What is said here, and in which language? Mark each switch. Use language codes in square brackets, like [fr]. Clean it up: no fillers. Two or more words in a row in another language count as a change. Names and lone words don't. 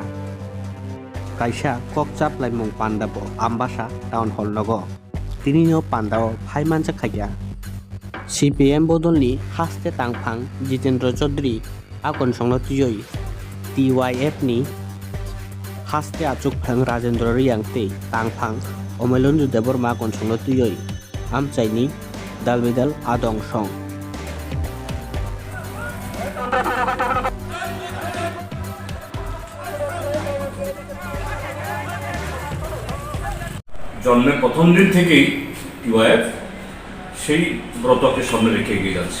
[trp] kaisa kokchap laimung pandabo ambasa town hall nogo tinino pandao phaimanjakha CPM bodolni haste tangphang Jitendra Chaudhary akon songno tiyoi TYF ni haste achuk phang Rajendra Riyang tei tangphang Omelonju Deborma akon songno tiyoi amchaini dalbidal adong song [bn] জন্মের প্রথম দিন থেকেই টিওয়াইএফ সেই ব্রতকে সামনে রেখে এগিয়ে যাচ্ছে।